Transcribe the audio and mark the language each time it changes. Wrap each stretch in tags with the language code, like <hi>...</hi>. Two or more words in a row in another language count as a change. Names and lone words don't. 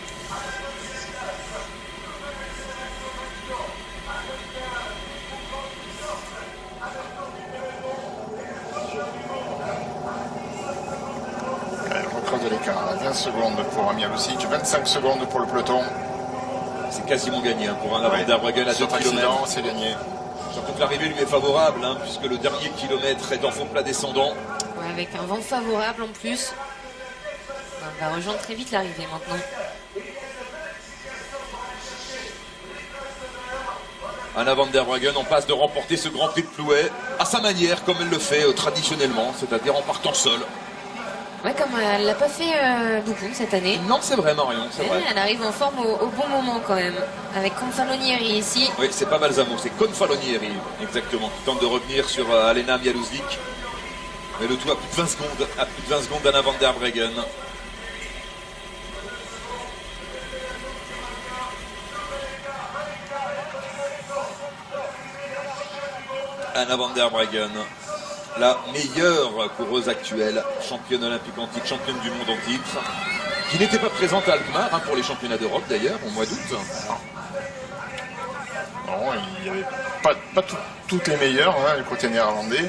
<fr>De l'écart, 20 secondes pour Amialuzik, 25 secondes pour le peloton. C'est quasiment gagné pour un Van der Breggen à 2 km. C'est gagné. Surtout que l'arrivée lui est favorable, puisque le dernier kilomètre est en fond plat descendant. Ouais, avec un vent favorable en plus. On va rejoindre très vite l'arrivée maintenant. Anna van der Breggen en passe de remporter ce Grand Prix de Plouay à sa manière, comme elle le fait traditionnellement, c'est-à-dire en partant seule. Ouais, comme elle l'a pas fait beaucoup cette année. Non, c'est vrai, Marion, c'est vrai. Elle arrive en forme au bon moment quand même. Avec Confalonieri ici. Oui, c'est pas Balsamo, c'est Confalonieri, exactement, qui tente de revenir sur Alena Amialuzik. Mais le tout à plus de 20 secondes, d'Anna van der Breggen. Anna van der Breggen, la meilleure coureuse actuelle, championne olympique en titre, championne du monde en titre, qui n'était pas présente à Alkmaar pour les championnats d'Europe d'ailleurs, au mois d'août. Non, il n'y avait pas toutes les meilleures, du côté néerlandais.</fr>